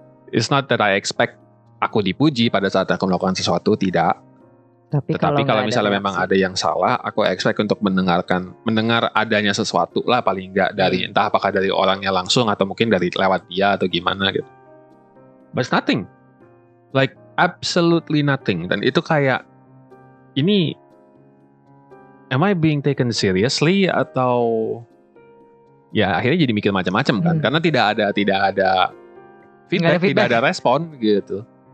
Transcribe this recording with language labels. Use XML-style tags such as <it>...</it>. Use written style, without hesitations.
<en>It's not that I expect</en> <id>aku dipuji pada saat aku melakukan sesuatu, tidak. Tetapi kalau misalnya memang ada yang salah, aku expect untuk mendengar adanya sesuatu lah, paling enggak dari entah apakah dari orangnya langsung atau mungkin dari lewat dia atau gimana gitu.</id> <en>But it's nothing. Like absolutely nothing.</en> <id>Dan itu kayak, ini</id> <en>am I being taken seriously</en> <id>atau ya akhirnya jadi mikir macam-macam kan, karena tidak ada feedback, tidak ada respon gitu.</id>